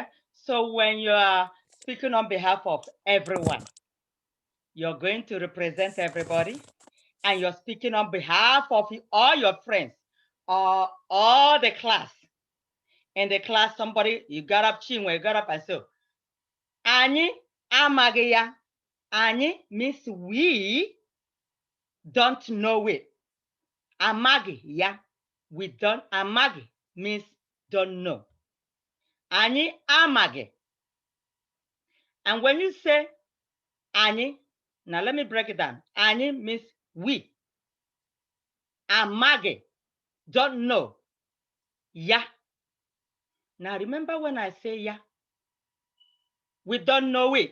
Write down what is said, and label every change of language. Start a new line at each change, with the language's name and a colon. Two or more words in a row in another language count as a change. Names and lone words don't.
English: So when you're speaking on behalf of everyone, you're going to represent everybody, and you're speaking on behalf of all your friends, or all the class. In the class, somebody, you got up, Chinwe, you got up and said,
Igbo: Anyị amaghị ya.
English: Anyị means we don't know it.
Igbo: Amaghị ya.
English: We don't, amaghị means don't know.
Igbo: Anyị amaghị.
English: And when you say anyị, now let me break it down. Anyị means we. Amaghị, don't know.
Igbo: Ya.
English: Now remember when I say ya, we don't know it.